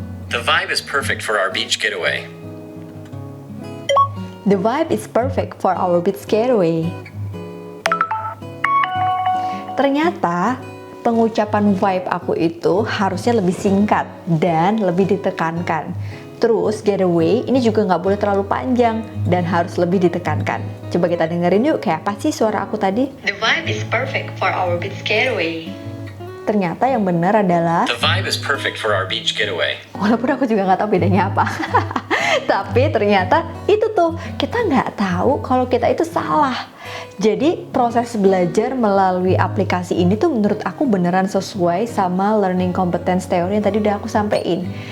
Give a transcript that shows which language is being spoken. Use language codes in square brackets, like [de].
[en] The vibe is perfect for our beach getaway. The vibe is perfect for our beach getaway. [id] Ternyata pengucapan vibe aku itu harusnya lebih singkat dan lebih ditekankan. Terus getaway ini juga nggak boleh terlalu panjang dan harus lebih ditekankan. Coba kita dengerin yuk kayak apa sih suara aku tadi. [en] The vibe is perfect for our beach getaway. [id] Ternyata yang benar adalah [en] The vibe is perfect for our beach getaway. [id] walaupun aku juga nggak tahu bedanya apa. Tapi ternyata itu tuh kita nggak tahu kalau kita itu salah. Jadi proses belajar melalui aplikasi ini tuh menurut aku beneran sesuai sama [en] learning competence theory [id] yang tadi udah aku sampein.